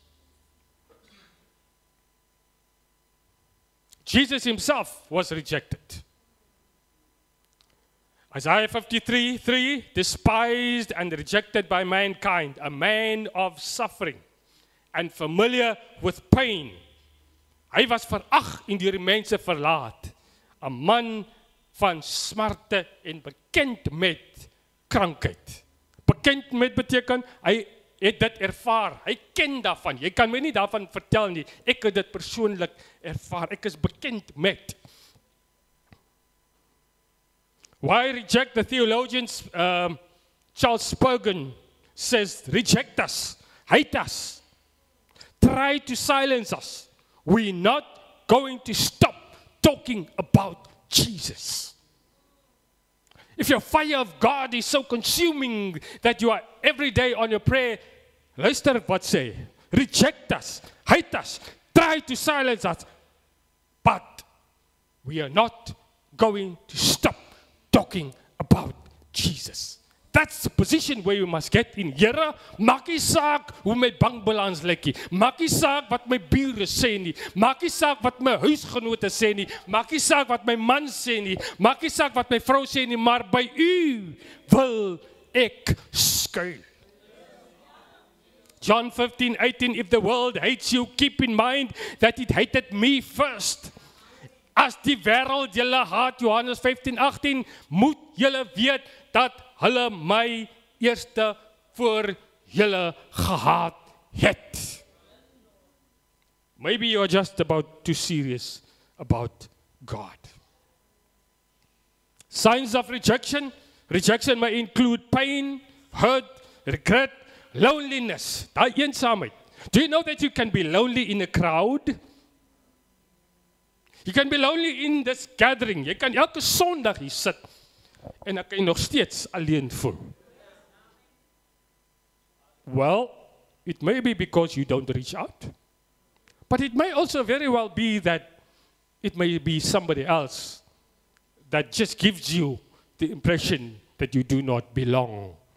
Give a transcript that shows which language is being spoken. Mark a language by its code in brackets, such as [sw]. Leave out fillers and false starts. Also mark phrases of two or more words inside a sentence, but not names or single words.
[en] Jesus himself was rejected. Isaiah 53:3, despised and rejected by mankind, a man of suffering and familiar with pain. [af] Hy was verag en deur die mense verlaat, 'n man van smarte en bekend met krankheid. Bekend met beteken, hy het dit ervaar, hy ken daarvan, jy kan my nie daarvan vertel nie, ek het dit persoonlik ervaar, ek is bekend met. [en] Why reject? The theologians, Charles Spurgeon says, reject us, hate us, try to silence us. We're not going to stop talking about Jesus. If your fire of God is so consuming that you are every day on your prayer, [af] luister wat sê, [en] reject us, hate us, try to silence us, but we are not going to stop talking about Jesus. That's the position where you must get in. [af] Here, maak nie saak hoe my bankbalans lyk nie. Maak nie saak wat my bure sê nie. Maak nie saak wat my huisgenote sê nie. Maak nie saak wat my man sê nie. Maak nie saak wat my vrou sê nie, maar by u wil ek skuil. [en] John 15:18, if the world hates you, keep in mind that it hated me first. [af] As die wêreld julle haat, Johannes 15:18, moet julle weet dat hulle my eerste voor julle gehaat het. [en] Maybe you're just about too serious about God. Signs of rejection. Rejection may include pain, hurt, regret, loneliness, [af] daai eensaamheid. [en] Do you know that you can be lonely in a crowd? You can be lonely in this gathering. [af] Jy kan elke Sondag hier sit en dan kan jy nog steeds alleen voel. [en] Well, it may be because you don't reach out. But it may also very well be that it may be somebody else that just gives you the impression that you do not belong.